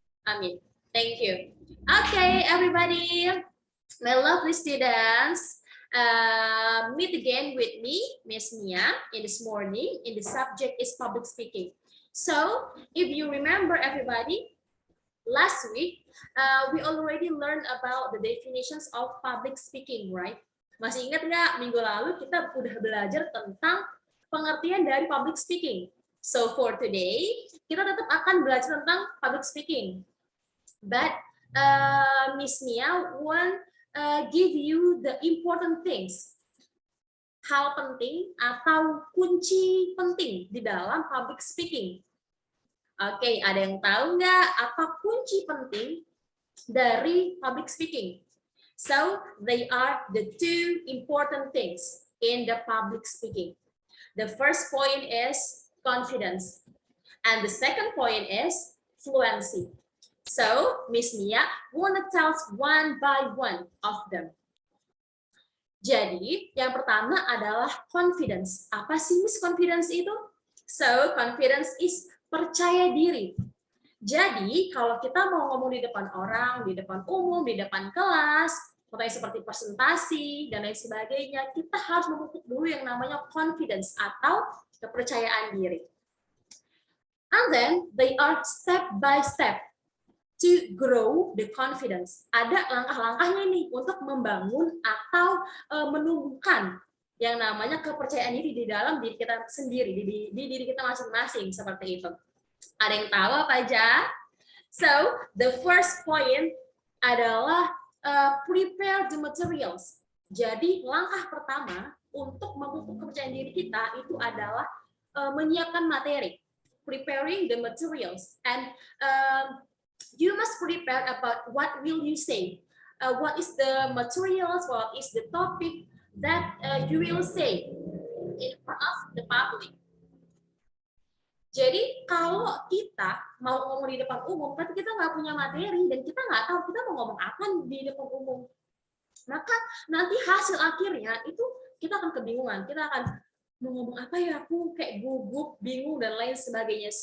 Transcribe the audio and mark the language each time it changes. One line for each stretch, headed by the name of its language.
English: Amin. Thank you. Okay, everybody, my lovely students, meet again with me, Miss Mia, in this morning, and the subject is public speaking. So, if you remember everybody, last week, we already learned about the definitions of public speaking, right?
Indonesian: Masih ingat nggak minggu lalu kita udah belajar tentang pengertian dari public speaking.
English: So, for today,
Indonesian: kita tetap akan belajar tentang public speaking.
English: But Miss Mia want give you the important things.
Indonesian: Hal penting atau kunci penting di dalam public speaking. Oke, ada yang tahu nggak apa kunci penting dari public speaking?
English: So, they are the two important things in the public speaking. The first point is confidence. And the second point is fluency. So, Miss Mia wanna tell us one by one of them.
Indonesian: Jadi, yang pertama adalah confidence. Apa sih Miss confidence itu?
English: So, confidence is
Indonesian: percaya diri. Jadi, kalau kita mau ngomong di depan orang, di depan umum, di depan kelas, contohnya seperti presentasi, dan lain sebagainya, kita harus memupuk dulu yang namanya confidence atau kepercayaan diri.
English: And then, they are step by step to grow the confidence.
Indonesian: Ada langkah-langkahnya nih untuk membangun atau menumbuhkan yang namanya kepercayaan diri di dalam diri kita sendiri, di diri kita masing-masing, seperti itu. Ada yang tahu apa aja?
English: So, the first point adalah prepare the materials.
Indonesian: Jadi, langkah pertama untuk memupuk kepercayaan diri kita itu adalah menyiapkan materi.
English: Preparing the materials. And you must prepare about what will you say, what is the materials, what is the topic that you will say in front of the public.
Indonesian: Jadi kalau kita mau ngomong di depan umum, tapi kita nggak punya materi dan kita nggak tahu kita mau ngomong apa di depan umum, maka nanti hasil akhirnya itu kita akan kebingungan, kita akan mau ngomong apa ya, aku kayak gugup, bingung dan lain sebagainya.